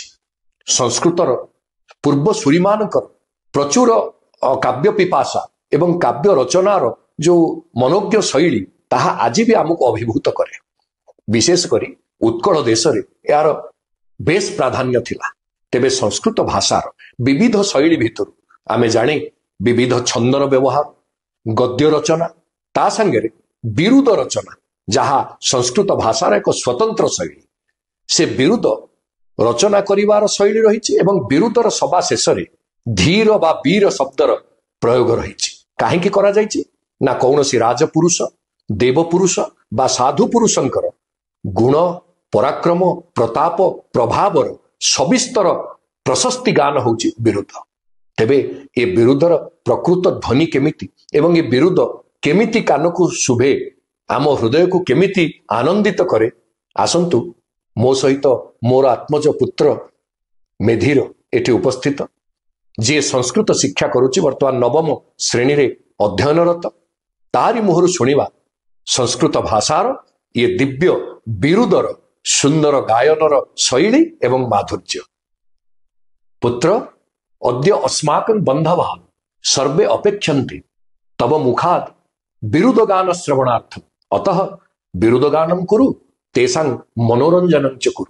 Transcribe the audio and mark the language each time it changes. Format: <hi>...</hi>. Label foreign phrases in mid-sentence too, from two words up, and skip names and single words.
<or>ସଂସ୍କୃତର ପୂର୍ବ ସୂରୀ ମାନଙ୍କର ପ୍ରଚୁର କାବ୍ୟ ପିପାସା ଏବଂ କାବ୍ୟ ରଚନାର ଯୋ ମନୋଜ୍ଞ ଶୈଳୀ ତାହା ଆଜ ଭୀ ଆମକୁ ଅଭିଭୂତ କରେ। ବିଶେଷ କରି ଉତ୍କଳ ଦେଶ ରେ ଯାର ବେଶ ପ୍ରାଧାନ୍ୟ ଥିଲା। ତେବେ ସଂସ୍କୃତ ଭାଷାର ବିବିଧ ଶୈଳୀ ଭିତର ଆମେ ଜାଣେ ବିବିଧ ଛନ୍ଦର ବ୍ୟବହାର ଗଦ୍ୟ ରଚନା ତା ସଙ୍ଗେ ବିରୁଦ ରଚନା ଯାହା ସଂସ୍କୃତ ଭାଷାର ଏକ ସ୍ୱତନ୍ତ୍ର ଶୈଳୀ ସେ ବିରୁଦ ରଚନା କରିବାର ଶୈଳୀ ରହି ଏବଂ ବିରୁଦର ସଭା ଶେଷ ରେ ଧୀର ବା ବୀର ଶବ୍ଦର ପ୍ରୟୋଗ ରହି କହିଁ କରା ଯାଉଛି ନା କୌଣସି ରାଜପୁରୁଷ ଦେବପୁରୁଷ ବା ସାଧୁ ପୁରୁଷଙ୍କର ଗୁଣ ପରାକ୍ରମ ପ୍ରତାପ ପ୍ରଭାବର ସବିସ୍ତର ପ୍ରଶସ୍ତି ଗାନ ହୋଇଛି ବିରୁଦ୍ଧ। ତେବେ ଏ ବିରୁଦ୍ଧର ପ୍ରକୃତ ଧ୍ୱନି କେମିତି ଏବଂ ଏ ବିରୁଦ୍ଧ କେମିତି କାନକୁ ଶୁଭେ ଆମ ହୃଦୟ କୁ କେମିତି ଆନନ୍ଦିତ କରେ ଆସନ୍ତୁ ମୋ ସହିତ ମୋର ଆତ୍ମଜ ପୁତ୍ର ମେଧିର ଏଠି ଉପସ୍ଥିତ ଯି ସଂସ୍କୃତ ଶିକ୍ଷା କରୁଛି ବର୍ତ୍ତମାନ ନବମ ଶ୍ରେଣୀ ରେ ଅଧ୍ୟୟନରତ ତାରି ମୁହଁର ଶୁଣିବା ସଂସ୍କୃତ ଭାଷାର ଏ ଦିବ୍ୟ ବିରୁଦର ସୁନ୍ଦର ଗାୟନର ଶୈଳୀ ଏବଂ ମାଧୁର୍ଯ୍ୟ।</or> <sa>पुत्र अद्य अस्माकं बंधवान् सर्वे अपेक्षन्ते तव मुखात् विरुदगान श्रवणार्थम् अतः विरुदगानं कुरु तेषां मनोरंजनं च कुरु।</sa>